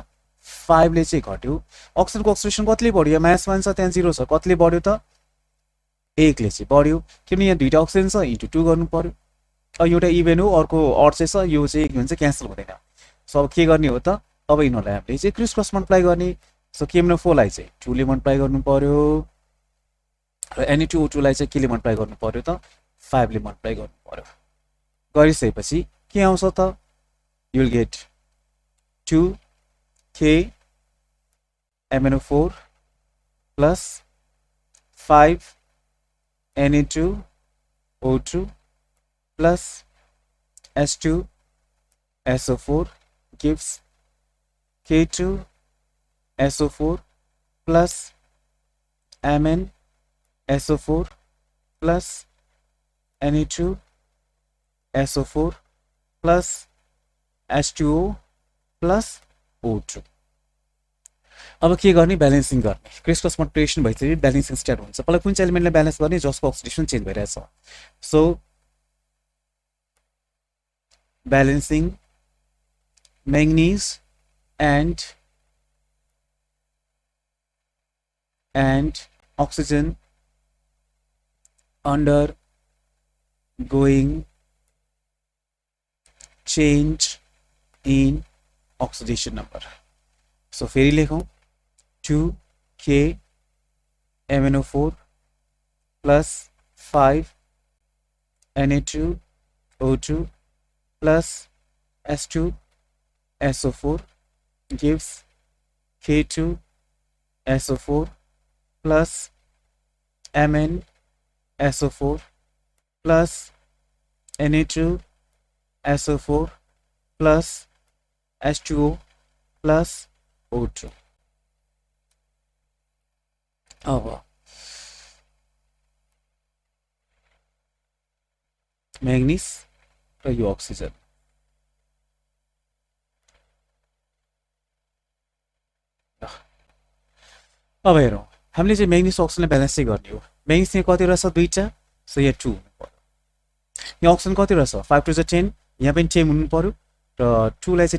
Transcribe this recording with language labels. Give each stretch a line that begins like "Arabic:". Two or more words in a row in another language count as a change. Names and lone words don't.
Nepali: 5 ले चाहिँ घट्यो अक्सिजनको अक्सिडेसन कतिले बढ्यो -1 छ त्यहाँ 0 छ कतिले बढ्यो त 1 ले चाहिँ बढ्यो किनभने यहाँ दुईटा अक्सिजन छ इन्टु 2 गर्नु पर्यो एउटा इभेन हो अर्को अड चाहिँ छ यो चाहिँ के भन्छ क्यान्सल हुँदैन सो अब के गर्ने हो त अब यिनीहरूलाई हामीले चाहिँ
English: criss cross multiply
Nepali: गर्ने सो KMnO4 लाई चाहिँ 2 ले मल्टिप्लाई गर्नु पर्यो र Na2O2 लाई चाहिँ के ले मल्टिप्लाई गर्नु पर्यो त 5 ले मल्टिप्लाई गर्नु पर्यो गरिसकेपछि के आउँछ त
English: you will get 2 KMnO4 plus 5 Na2O2 plus H2SO4 gives K2SO4 plus MnSO4 plus Na2SO4 plus H2O plus O2
Nepali: अब के गर्ने ब्यालेन्सिङ गर्ने
English: criss cross multiplication
Nepali: भइसक्यो
English: balancing start
Nepali: हुन्छ पहिला कुन चाहिँ एलिमेन्टलाई ब्यालेन्स गर्ने जसको अक्सिडेसन चेन्ज भइरहेछ
English: so balancing manganese and oxygen undergoing change in oxidation number.
Nepali: So फेरि लेखौं 2KMnO4 plus 5
English: Na2O2 plus H2SO4 gives K2SO4 plus MnSO4 plus Na2SO4 plus H2O plus O2.
Nepali: अब म्याग्निज र यो अक्सिजन अब हेरौँ हामीले चाहिँ म्याग्निज अक्सिजनलाई ब्यालेन्स चाहिँ गर्ने हो म्याग्निज यहाँ कति रहेछ दुईटा सो यहाँ 2 हुनु पर्यो यहाँ अक्सिजन कति रहेछ 5 2 10 यहाँ पनि 10 हुनु पर्यो र 2 लाई चाहिँ